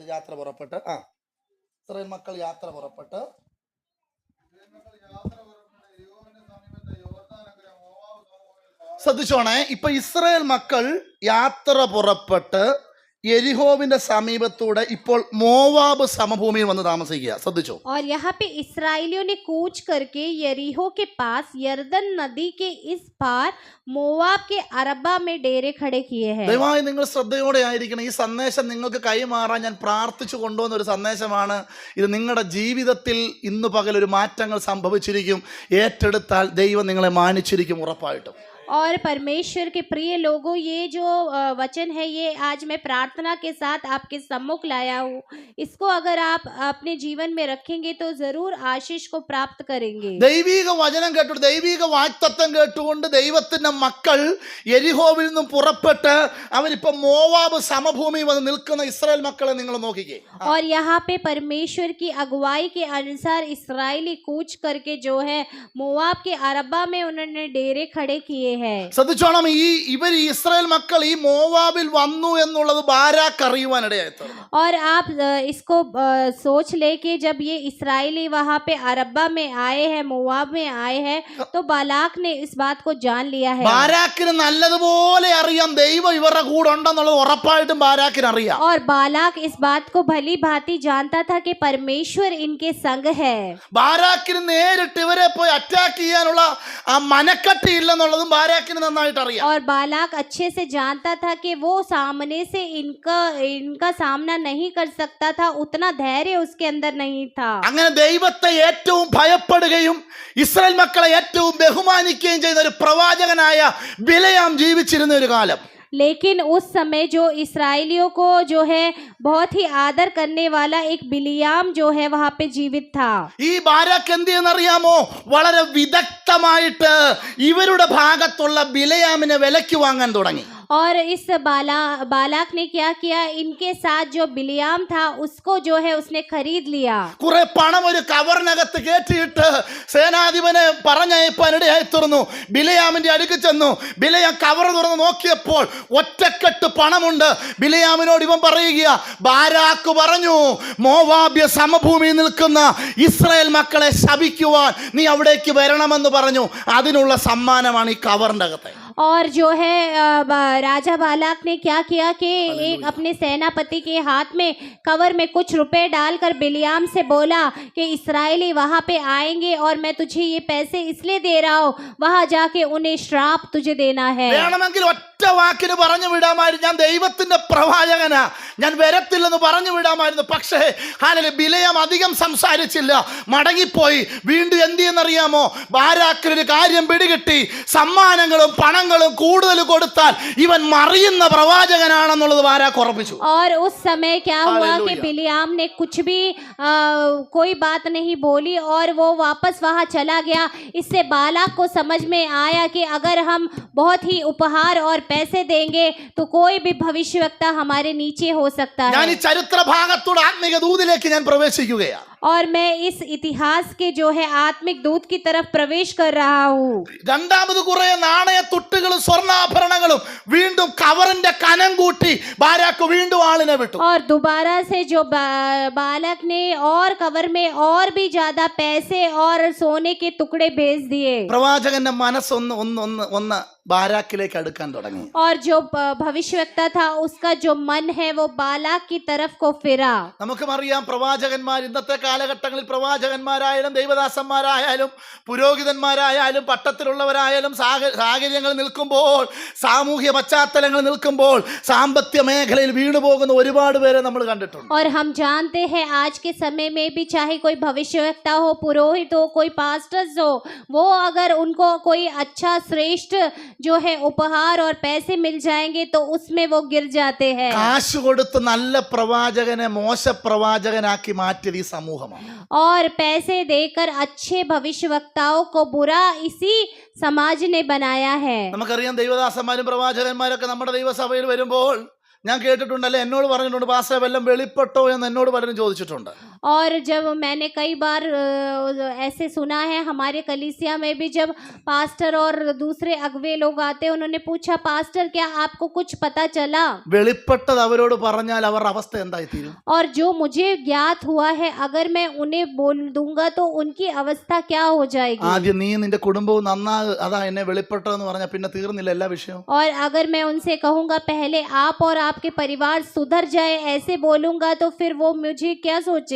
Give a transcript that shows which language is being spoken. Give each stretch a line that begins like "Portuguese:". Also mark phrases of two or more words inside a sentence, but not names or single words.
Malayalam: യാത്ര പുറപ്പെട്ട് ഇസ്രായേൽ മക്കൾ യാത്ര പുറപ്പെട്ട് ശ്രദ്ധിച്ചോണേ. ഇപ്പൊ ഇസ്രായേൽ മക്കൾ യാത്ര പുറപ്പെട്ട് യെരിഹോവിന്റെ സമീപത്തൂടെ ഇപ്പോൾ മോവാബ് സമഭൂമിയിൽ വന്ന് താമസിക്കുക. ശ്രദ്ധിച്ചോ.
Hindi: और यहाँ पे इसराइलियों ने कूच करके यरीहो के पास यरदन नदी के इस पार मोवाब के अरबा में डेरे खड़े किए हैं।
Malayalam: ദയവായി നിങ്ങൾ ശ്രദ്ധയോടെ ആയിരിക്കണം. ഈ സന്ദേശം നിങ്ങൾക്ക് കൈമാറാൻ ഞാൻ പ്രാർത്ഥിച്ചു കൊണ്ടുവന്ന ഒരു സന്ദേശമാണ്. ഇത് നിങ്ങളുടെ ജീവിതത്തിൽ ഇന്ന് പകൽ ഒരു മാറ്റങ്ങൾ സംഭവിച്ചിരിക്കും. ഏറ്റെടുത്താൽ ദൈവം നിങ്ങളെ മാനിച്ചിരിക്കും ഉറപ്പായിട്ടും.
Hindi: और परमेश्वर के प्रिय लोगों, ये जो वचन है ये आज मैं प्रार्थना के साथ आपके सम्मुख लाया हूँ। इसको अगर आप अपने जीवन में रखेंगे तो जरूर आशीष को प्राप्त करेंगे।
Malayalam: ദൈവിക വചനം കേട്ടു, ദൈവിക വാഗ്ദത്തം കേട്ടുകൊണ്ട് ദൈവത്തിന്റെ മക്കൾ യെരിഹോവിൽ നിന്നും പുറപ്പെട്ട് അവരിപ്പോ മോവാബ് സമഭൂമി വന്ന് നിൽക്കുന്ന ഇസ്രായേൽ മക്കളെ നിങ്ങൾ നോക്കിക്കേ.
Hindi: और यहाँ पे परमेश्वर की अगुवाई के अनुसार इसराइली कूच करके जो है मोवाब के अरबा में उन्होंने डेरे खड़े किए हैं।
Malayalam: ശ്രദ്ധിച്ചോണം. ഇവർ ഇസ്രായേൽ മക്കൾ ഈ മോവാബിൽ വന്നു എന്നുള്ളത് ബാരാക്ക് അറിയുവാനിടയായി.
Hindi: और आप इसको सोच ले कि जब ये इसराइली वहाँ पे अरबा में आए हैं, मोवाब में आए हैं, तो बालाक ने इस बात को जान लिया है।
Malayalam: ബാരാക്കിന് നല്ലതുപോലെ അറിയാം ദൈവം ഇവരുടെ കൂടെ ഉണ്ടെന്നുള്ളത് ഉറപ്പായിട്ടും ബാരാക്കിന് അറിയാം.
Hindi: और बालाक इस बात को भली भांति जानता था कि परमेश्वर इनके संग है।
Malayalam: ബാരാക്കിന് നേരിട്ട് ഇവരെ പോയി അറ്റാക്ക് ചെയ്യാനുള്ള ആ മനക്കട്ടി ഇല്ലെന്നുള്ളതും ബാരാക്കിന് നന്നായിട്ട് അറിയാം.
Hindi: और बालाक अच्छे से जानता था कि वो सामने से इनका सामना नहीं कर सकता था, उतना धैर्य उसके अंदर नहीं था.
Malayalam: അങ്ങനെ ദൈവത്തെ ഏറ്റവും ഭയപ്പെടുകയും ഇസ്രായേൽ മക്കളെ ഏറ്റവും ബഹുമാനിക്കുകയും ചെയ്യുന്ന ഒരു പ്രവാചകനായ ബിലയാം ജീവിച്ചിരുന്ന ഒരു കാലം.
Hindi: लेकिन उस समय जो इसराइलियों को जो है बहुत ही आदर करने वाला एक बिलियाम जो है वहां पे जीवित था.
Malayalam: ഈ ബാരാക്ക് എന്ത് ചെയ്യുന്നറിയാമോ? വളരെ വിദഗ്ധമായിട്ട് ഇവരുടെ ഭാഗത്തുള്ള ബിലയാമിനെ വിലയ്ക്ക് വാങ്ങാൻ തുടങ്ങി.
Hindi: और इस बालाक ने क्या किया, इनके साथ जो बिलियाम था उसको जो है उसने खरीद लिया.
Malayalam: കുറെ പണം ഒരു കവറിനകത്ത് കയറ്റിയിട്ട് സേനാധിപനെ പറഞ്ഞയപ്പാനിടയായി തീർന്നു. ബിലയാമിന്റെ അടുക്ക് ചെന്നു. ബിലയാം കവർ തുറന്ന് നോക്കിയപ്പോൾ ഒറ്റക്കെട്ട് പണമുണ്ട്. ബിലയാമിനോട് ഇവൻ പറയുക, ബാരാക്ക് പറഞ്ഞു മോവാബ്യ സമഭൂമിയിൽ നിൽക്കുന്ന ഇസ്രായേൽ മക്കളെ ശപിക്കുവാൻ നീ അവിടേക്ക് വരണമെന്ന് പറഞ്ഞു. അതിനുള്ള സമ്മാനമാണ് ഈ കവറിന്റെ അകത്തെ.
Hindi: और जो है राजा बालाक ने क्या किया कि एक अपने सेनापति के हाथ में कवर में कुछ रुपए डालकर बिलियाम से बोला कि इस्राएली वहां पे आएंगे और मैं तुझे ये पैसे इसलिए दे रहा हूँ, वहां जाके उन्हें श्राप तुझे देना है.
Malayalam: വേണമെങ്കിൽ ഒറ്റ വാക്കിന് പറഞ്ഞു വിടാമായിരുന്നു, ഞാൻ ദൈവത്തിന്റെ പ്രവാചകനാ, ഞാൻ വരത്തില്ലെന്ന് പറഞ്ഞു വിടാമായിരുന്നു. പക്ഷേ ബിലയാം അധികം സംസാരിച്ചില്ല, മടങ്ങിപ്പോയി. വീണ്ടും എന്ത് ചെയ്യുന്നറിയാമോ? ബാരാക്കിനൊരു കാര്യം പിടികിട്ടി. സമ്മാനങ്ങളും പണങ്ങളും കൂടുതൽ കൊടുത്താൽ ഇവൻ മറിയുന്ന പ്രവാചകനാണെന്നുള്ളത് ബാരാക്ക് ഉറപ്പിച്ചു.
Hindi: और उस समय क्या हुआ कि बिलियाम ने कुछ भी कोई बात नहीं बोली और वो वापस वहां चला गया. इससे बालाक को समझ में आया कि अगर हम बहुत ही उपहार और पैसे देंगे तो कोई भी भविष्यवक्ता हमारे नीचे हो सकता
Malayalam: ഞാൻ
Hindi: है.
Malayalam: ഈ ചരിത്ര ഭാഗത്തോട് ആത്മീക ദൂതിലേക്ക് ഞാൻ പ്രവേശിക്കുകയാണ്.
Hindi: और मैं इस इतिहास के जो है आत्मिक दूत की तरफ प्रवेश कर रहा हूँ.
Malayalam: രണ്ടാമത് കുറെ നാണയ തുട്ടുകളും സ്വർണ്ണാഭരണങ്ങളും വീണ്ടും കവറിന്റെ കനം കൂട്ടി ബാരാക്ക് വീണ്ടും ആളിനെ വിട്ടു.
Hindi: और दोबारा से जो बालक ने और कवर में और भी ज्यादा पैसे और सोने के टुकड़े भेज दिए.
Malayalam: പ്രവാചകന്റെ മനസ്സൊന്ന് ഒന്ന് ഒന്ന് ഒന്ന് ബാരാക്കിലേക്ക് അടുക്കാൻ തുടങ്ങി.
Hindi: और जो भविष्यवक्ता था उसका जो मन है वो बालाक की तरफ को फिरा.
Malayalam: നമുക്കും അറിയാം, പ്രവാചകന്മാർ ഇന്നത്തെ കാലഘട്ടങ്ങളിൽ പ്രവാചകന്മാരായാലും ദൈവദാസന്മാരായാലും പുരോഹിതന്മാരായാലും പട്ടത്തിലുള്ളവരായാലും സാഹചര്യങ്ങൾ നിൽക്കുമ്പോൾ, സാമൂഹ്യ പശ്ചാത്തലങ്ങൾ നിൽക്കുമ്പോൾ സാമ്പത്തിക മേഖലയിൽ വീണുപോകുന്ന ഒരുപാട് പേരെ നമ്മൾ കണ്ടിട്ടുണ്ട്.
Hindi: और हम जानते हैं आज के समय में भी चाहे कोई भविष्यवक्ता हो, पुरोहित हो, कोई पास्टर्स हो, वो अगर उनको कोई अच्छा श्रेष्ठ जो है उपहार और पैसे मिल जाएंगे तो उसमें वो गिर जाते हैं.
Malayalam: കാശ് കൊടുത്ത് നല്ല പ്രവാചകനെ മോശ പ്രവാചകനാക്കി മാറ്റിയത് ഈ സമൂഹമാണ്.
Hindi: और पैसे देकर अच्छे भविष्यवक्ताओं को बुरा इसी समाज ने बनाया है.
Malayalam: നമുക്കറിയാം, ദൈവദാസന്മാരും പ്രവാചകന്മാരൊക്കെ നമ്മുടെ ദൈവസഭയിൽ വരുമ്പോൾ ഞാൻ കേട്ടിട്ടുണ്ടല്ലേ, എന്നോട് പറഞ്ഞിട്ടുണ്ട്, പാസ്റ്റർ വല്ലതും വെളിപ്പെട്ടോ എന്ന് എന്നോട് പലരും ചോദിച്ചിട്ടുണ്ട്.
Hindi: और जब मैंने कई बार ऐसे सुना है, हमारे कलीसिया में भी जब पास्टर और दूसरे अगवे लोग आते हैं, उन्होंने पूछा, पास्टर क्या आपको कुछ पता चला?
Malayalam: വെളിപ്പെട്ടത് അവരോട് പറഞ്ഞാൽ അവരുടെ അവസ്ഥ എന്തായിത്തീരും?
Hindi: और जो मुझे ज्ञात हुआ है अगर मैं उन्हें बोल दूंगा तो उनकी अवस्था क्या हो जाएगी?
Malayalam: ആദ്യം നീ നിന്റെ കുടുംബവും അതാ എന്നെ വെളിപ്പെട്ടതെന്ന് പറഞ്ഞാൽ പിന്നെ തീർന്നില്ല എല്ലാ വിഷയവും.
Hindi: और अगर मैं उनसे कहूंगा पहले आप और आपके परिवार सुधर जाए, ऐसे बोलूंगा तो फिर वो मुझे क्या सोचेंगे?